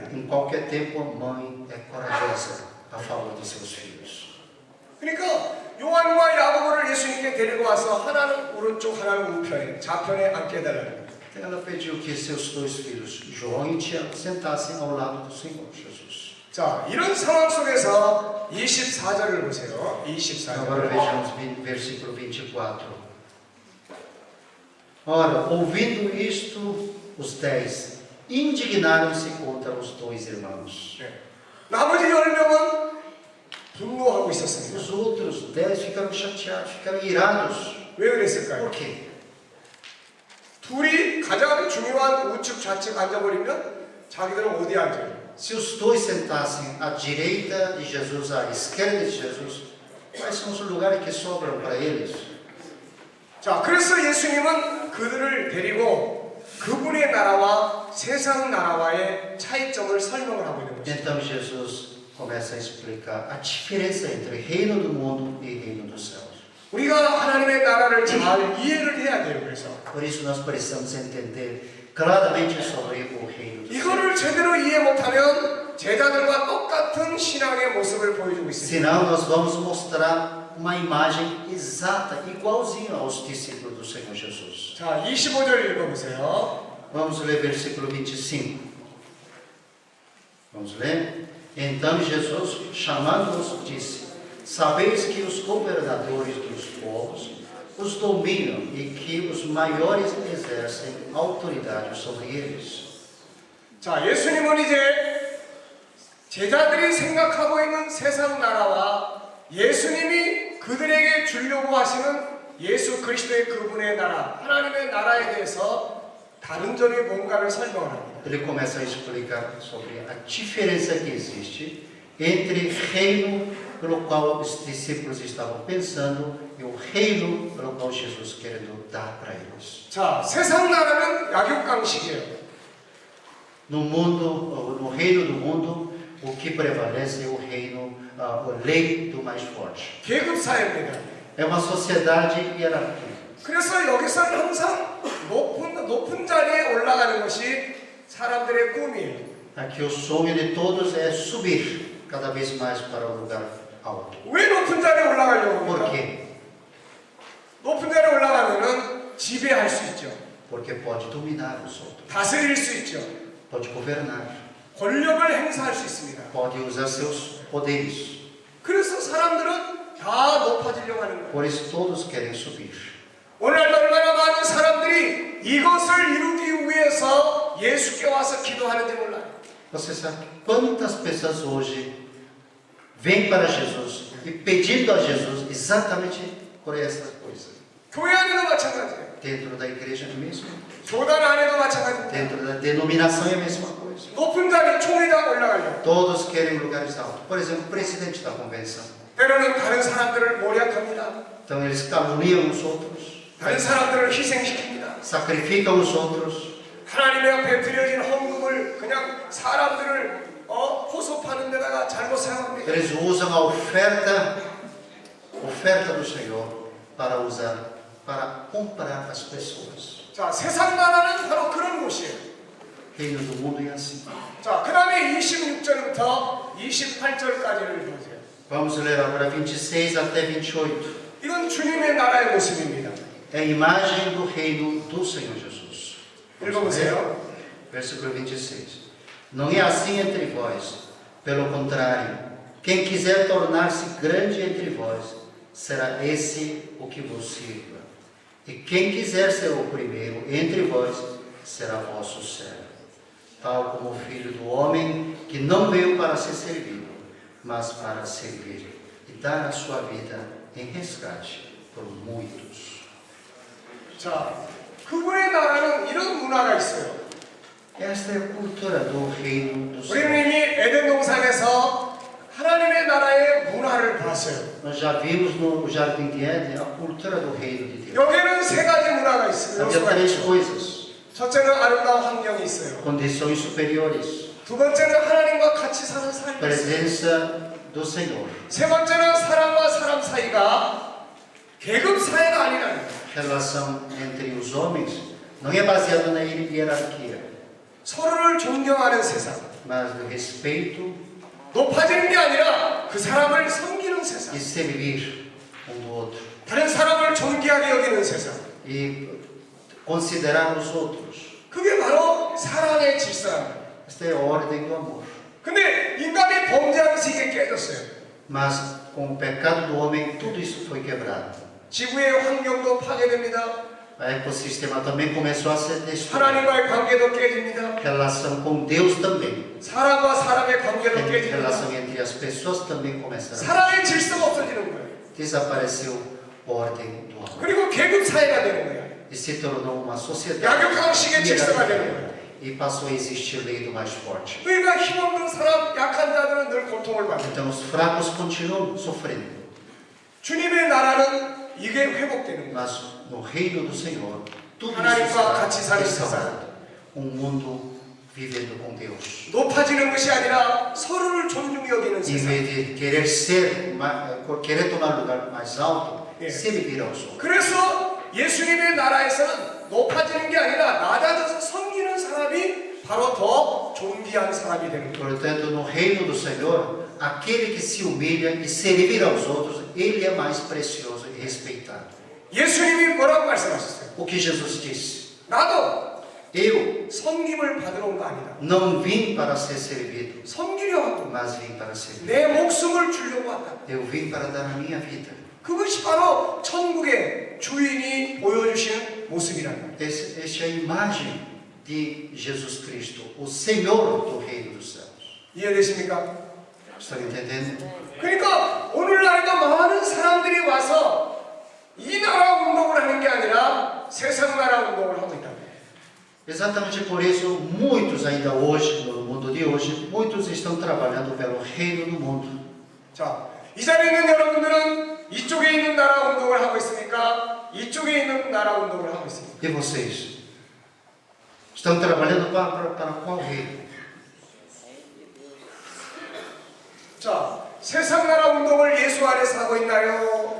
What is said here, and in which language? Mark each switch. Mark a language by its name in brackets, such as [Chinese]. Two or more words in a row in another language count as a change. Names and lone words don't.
[Portuguese] Em qualquer tempo, a mãe é corajosa a favor de seus filhos. [Korean] 그러니까 요한과 야고보를 예수님께 데리고 와서 하나는 오른쪽 하나는 우편에 좌편에 앉게 해달라는 거예요. [Portuguese] Ela pediu que seus 2 filhos, João e Tiago, sentassem ao lado do Senhor Jesus. [Korean] 자, 이런 상황 속에서 24절을 보세요. [Portuguese] Agora [Korean] 24절. [Portuguese] vejamos versículo 24. Ora, ouvindo isto, os 10 indignaram-se contra os 2 irmãos. [Korean] 네. 나머지 10명은 분노하고 있었습니다. [Portuguese] Os outros 10 ficaram chateados, ficaram irados. [Korean] 왜 그랬을까요? [Portuguese] Por quê? [Korean] 둘이 가장 중요한 우측 좌측 앉아버리면 자기들은 어디 앉아요? [Portuguese] Se os 2 sentassem à direita de Jesus, à esquerda de Jesus, quais são os lugares que sobram para eles? [Korean] 자, 그래서 예수님은 그들을 데리고 그분의 나라와 세상 나라와의 차이점을 설명을 하고 있는 것입니다. [Portuguese] Então Jesus começa a explicar a diferença entre reino do mundo e reino dos céus. [Korean] 우리가 하나님의 나라를 잘 이해를 해야 돼요. 그래서 [Portuguese] Por isso nós precisamos entender claramente sobre o reino dos céus. [Korean] 이거를 제대로 이해 못하면 제자들과 똑같은 신앙의 모습을 보여주고 있습니다. [Portuguese] Senão nós vamos mostrar uma imagem exata, igualzinha aos discípulos do Senhor Jesus. [Korean] 자, 25절 읽어보세요. [Portuguese] Vamos ler versículo 25. Vamos ler? Então Jesus, chamando-os, disse: sabeis que os governadores dos povos os dominam e que os maiores exercem autoridade sobre eles. [Korean] 자, 예수님은 이제 제자들이 생각하고 있는 세상 나라와 예수님이 그들에게 주려고 하시는 예수 그리스도의 그분의 나라, 하나님의 나라에 대해서 다른 점이 뭔가를 설명을 합니다. [Portuguese] Ele começa a explicar sobre a diferença que existe entre reino pelo qual os discípulos estavam pensando e o reino pelo qual Jesus querendo dar para eles. [Korean] 자, 세상 나라는 약육강식이에요. [Portuguese] No mundo, no reino do mundo, o que prevalece é o reino, a lei do mais forte. [Korean] 계급 사회입니다. [Portuguese] É uma sociedade hierárquica. [Korean] 그래서 여기서는 항상 높은 자리에 올라가는 것이 사람들의 꿈이에요. [Portuguese] Aqui o sonho de todos é subir cada vez mais para o lugar alto. [Korean] 왜 높은 자리에 올라가려고 [Portuguese] Por [Korean] 합니까? [Portuguese] quê? [Korean] 높은 자리에 올라가면은 지배할 수 있죠. [Portuguese] Porque pode dominar os outros, [Korean] 다스릴 수 있죠. [Portuguese] pode governar, [Korean] 권력을 행사할 수 있습니다. [Portuguese] pode usar seus poderes. [Korean] 그래서 사람들은 다 높아지려고 하는 거예요. [Portuguese] Por isso todos querem subir. [Korean] 오늘날 얼마나 많은 사람들이 이것을 이루기 위해서 예수께 와서 기도하는지 몰라요. [Portuguese] Você sabe quantas pessoas hoje vêm para Jesus e pedindo a Jesus exatamente por essas coisas? [Korean] 교회 안에도 마찬가지예요. [Portuguese] Dentro da igreja é mesmo, [Korean] 교단 안에도 마찬가지입니다. [Portuguese] dentro da denominação é a mesma coisa. [Korean] 높은 자리 총리당 올라가려고. [Portuguese] Todos querem lugares altos. Por exemplo, o presidente da convenção. [Korean] 때로는 다른 사람들을 모략합니다. [Portuguese] Então eles caluniam os outros, [Korean] 다른 사람들을 희생시킵니다. [Portuguese] sacrificam os outros. [Korean] 하나님의 앞에 드려진 헌금을 그냥 사람들을 호소파는 데다가 잘못 사용합니다. [Portuguese] Eles usam a oferta do Senhor para usar, para comprar as pessoas. [Korean] 자, 세상 나라는 바로 그런 곳이에요. [Portuguese] Reino do mundo é assim. [Korean] 자, 그 다음에 26절부터 28절까지를 보세요. [Portuguese] Vamos ler agora 26 até 28. [Korean] 이건 주님의 나라의 모습입니다. [Portuguese] É a imagem do reino do Senhor Jesus. [Korean] 읽어보세요. [Portuguese] Versículo 26. Não é assim entre vós. Pelo contrário, quem quiser tornar-se grande entre vós, será esse o que vos sirva. E quem quiser ser o primeiro entre vós será vosso servo, tal como o Filho do Homem, que não veio para ser servido, mas para servir e dar a sua vida em resgate por muitos. [Korean] 자, 그분의 나라는 이런 문화가 있어요. [Portuguese] Esta é a cultura do reino do [Korean] 우리는 [Portuguese] céu. [Korean] 이미 에덴 동산에서 하나님의 나라의 문화를 봤어요. [Portuguese] Nós já vimos no Jardim de Éden a cultura do reino de Deus. [Korean] 여기에는 세 가지 문화가 있어요. [Portuguese] Havia [Korean] 요소가 [Portuguese] três [Korean] 있어요. [Portuguese] coisas: [Korean] 첫째는 아름다운 환경이 있어요. [Portuguese] condições superiores, [Korean] 두 번째는 하나님과 같이 사는 삶이 있어요. [Portuguese] presença do Senhor, [Korean] 세 번째는 사람과 사람 사이가 계급 사이가 아니라는 거예요. [Portuguese] relação entre os homens não é baseada na hierarquia, [Korean] 서로를 존경하는 세상. [Portuguese] mas no respeito [Korean] 높아지는 게 아니라 그 사람을 섬기는 세상. [Portuguese] e servir um do outro [Korean] 다른 사람을 존귀하게 여기는 세상. [Portuguese] e considerar os outros. [Korean] 그게 바로 사랑의 질서입니다. [Portuguese] Esta é a ordem do amor. [Korean] 근데 인간이 범죄하면서 이게 깨졌어요. [Portuguese] Mas com o pecado do homem tudo isso foi quebrado. [Korean] 지구의 환경도 파괴됩니다. [Portuguese] O ecossistema também começou a ser destruído. [Korean] 하나님과의 관계도 깨집니다. [Portuguese] Relação com Deus também. [Korean] 사람과 사람의 관계도 [Portuguese] A [Korean] 깨집니다. [Portuguese] relação entre as pessoas também começaram. [Korean] 사랑의 질서가 없어지는 거예요. [Portuguese] Desapareceu a ordem do amor. [Korean] 그리고 계급 사회가 되는 거예요. [Portuguese] E se tornou uma sociedade [Korean] 약육강식의 질서가 되는 [Portuguese] hierárquica. [Korean] 거예요. [Portuguese] E passou a existir lei do mais forte. [Korean] 그러니까 힘없는 사람, 약한 자들은 늘 고통을 받는 거예요. [Portuguese] Então os fracos continuam sofrendo. [Korean] 주님의 나라는 이게 회복되는 거예요. [Portuguese] Mas no reino do Senhor, tudo [Korean] 하나님과 [Portuguese] isso será [Korean] 같이 사는 [Portuguese] restaurado. mundo vivendo com Deus. [Korean] 높아지는 것이 아니라 서로를 존중히 여기는 [Portuguese] Em [Korean] 세상. [Portuguese] vez de querer ser, querer tomar lugar mais alto, É. servir aos outros. [Korean] 그래서 예수님의 나라에서는 높아지는 게 아니라 낮아져서 섬기는 사람이 바로 더 존귀한 사람이 되는 거예요. [Portuguese] Portanto, no reino do Senhor, aquele que se humilha e servir aos outros, ele é mais precioso e respeitado. [Korean] 예수님이 뭐라고 말씀하셨어요? [Portuguese] O que Jesus disse? [Korean] 나도 [Portuguese] Eu [Korean] 섬김을 받으러 온 거 아니다. [Portuguese] não vim para ser servido, [Korean] 섬기려 하고 [Portuguese] mas vim para servir. [Korean] 내 목숨을 주려고 왔다. [Portuguese] Eu vim para dar a minha vida. [Korean] 그것이 바로 천국의 주인이 보여주시는 모습이라는 거예요. [Portuguese] Esta é a imagem de Jesus Cristo, o Senhor do reino dos céus. [Korean] 이해되십니까? [Portuguese] Estão entendendo? [Korean] 그러니까 오늘날에도 많은 사람들이 와서 이 나라 운동을 하는 게 아니라 세상 나라 운동을 하고 있다. [Portuguese] Exatamente por isso, muitos ainda hoje, no mundo de hoje, muitos estão trabalhando pelo reino do mundo. [Korean] 자, 이 자리에 있는 여러분들은 이쪽에 있는 나라 운동을 하고 있습니까? 이쪽에 있는 나라 운동을 하고 있습니까? [Portuguese] E vocês? Estão trabalhando para qual reino? [Korean] 자, 세상 나라 운동을 예수 아래서 하고 있나요?